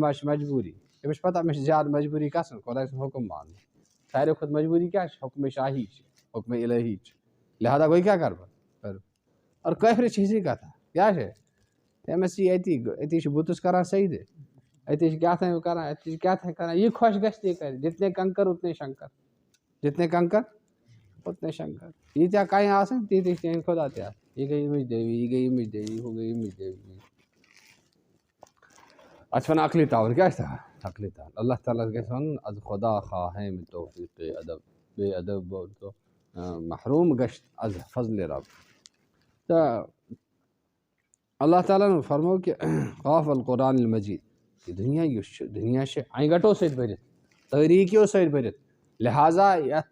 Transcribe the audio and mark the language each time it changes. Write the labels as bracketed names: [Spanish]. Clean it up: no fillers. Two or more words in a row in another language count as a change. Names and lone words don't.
[Kashmiri] ما چھِ مجبوٗری أمِس چھِ پَتہ مےٚ چھِ زیادٕ مجبوٗری کَسٕنۍ خۄداے سُنٛد حُکُم مانُن ساروی کھۄتہٕ مجبوٗری کیٛاہ چھِ حُکمِ شاہی چھِ حُکمِ الہی چھِ لہٰذا گوٚو کیٛاہ کَرٕ بہٕ اور کٲفرِس چھِ ہِشی کَتھا کیٛاہ چھِ تٔمِس یی أتی چھِ بُتَس کَران سجدٕ أتی چھِ کیٛاہ تام کَران أتی چھِ کیٛاہ تام کَران یہِ خۄش گژھِ تی کَرِ [Urdu] جتنے کنکر اتنے شنکر جتنے کنکر اتنے شنکر [Kashmiri] ییٖتیٛاہ کَنہِ آسان تیٖتی چھِ تِہِنٛدۍ خۄدا تہِ آسان یہِ گٔے ییٚمِچ دیوی یہِ گٔے ییٚمِچ دیوی ہُہ گٔے ییٚمِچ دیوی اَتھ چھِ وَنان عقلہِ تاوُن کیٛاہ چھِ عقلہِ تاوُن اللہ تعالیٰ ہَس گژھِ وَنُن اَدٕ [Persian] خۄدا خواہ ہے میں توفیٖق ادب بے ادب تو محروٗم [Kashmiri] گژھِ [Persian] از فضلِ رب [Kashmiri] تہٕ اللہ تعالیٰ ہَن فرموو کہِ [Arabic] قاف القرآن المجیٖد [Kashmiri] کہِ دُنیا یُس چھُ دُنیا چھِ اَنہِ گَٹو سۭتۍ بٔرِتھ تٲریٖکیو سۭتۍ بٔرِتھ لہٰذا اَتھ